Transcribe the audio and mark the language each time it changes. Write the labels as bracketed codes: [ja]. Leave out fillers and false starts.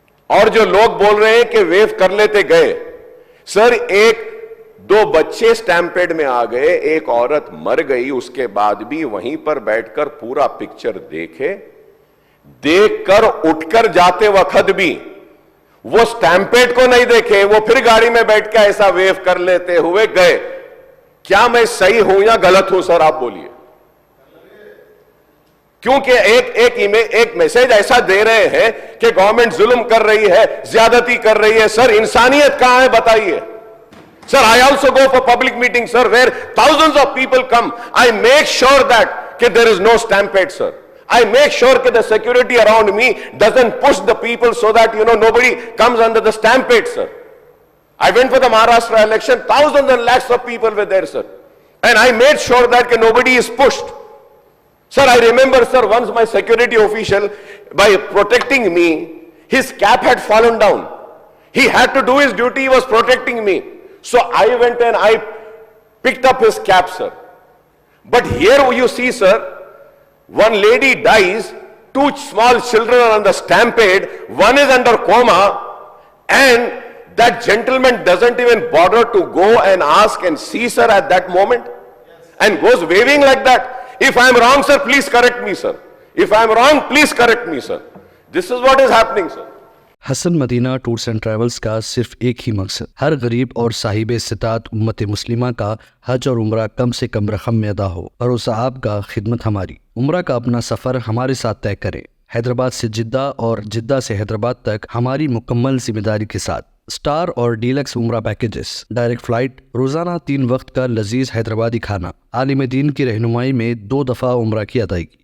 [ur] اور جو لوگ بول رہے ہیں کہ ویو کر لیتے گئے، سر 2 بچے سٹیمپیڈ میں آ گئے، ایک عورت مر گئی، اس کے بعد بھی وہیں پر بیٹھ کر پورا پکچر دیکھ کر اٹھ کر جاتے وقت بھی وہ سٹیمپیڈ کو نہیں دیکھے، وہ پھر گاڑی میں بیٹھ کے ایسا ویو کر لیتے ہوئے گئے۔ کیا میں صحیح ہوں یا غلط ہوں سر؟ آپ بولیے۔ کیونکہ ایک میسج ایسا دے رہے ہیں کہ گورنمنٹ ظلم کر رہی ہے، زیادتی کر رہی ہے۔ سر انسانیت کہاں ہے بتائیے؟ [en] Sir, I also go for public meetings, sir, where thousands of people come. I make sure that there is no stampede, sir. I make sure that the security around me doesn't push the people so that, nobody comes under the stampede, sir. I went for the Maharashtra election, thousands and lakhs of people were there, sir. And I made sure that nobody is pushed. Sir, I remember, sir, once my security official, by protecting me, his cap had fallen down. He had to do his duty, he was protecting me. So I went and I picked up his cap, sir. But here you see, sir, one lady dies, 2 small children are on the stampede, one is under coma, and that gentleman doesn't even bother to go and ask and see, sir, at that moment, and goes waving like that. If I am wrong, sir, please correct me, sir. If I am wrong, please correct me, sir. This is what is happening, sir. [ur] Hasan Medina tours and travels کا صرف ایک ہی مقصد ہر غریب اور صاحب استطاعت امت مسلمہ کا حج اور عمرہ کم سے کم رقم میں ادا ہو۔ بھروسہ آپ کا، خدمت ہماری۔ عمرہ کا اپنا سفر ہمارے ساتھ طے کریں، حیدرآباد سے جدہ اور جدہ سے حیدرآباد تک ہماری مکمل ذمہ داری کے ساتھ۔ سٹار اور ڈیلکس عمرہ پیکیجز، ڈائریکٹ فلائٹ، روزانہ 3 وقت کا لذیذ حیدرآبادی کھانا، عالم دین کی رہنمائی میں 2 دفعہ عمرہ کی ادائیگی،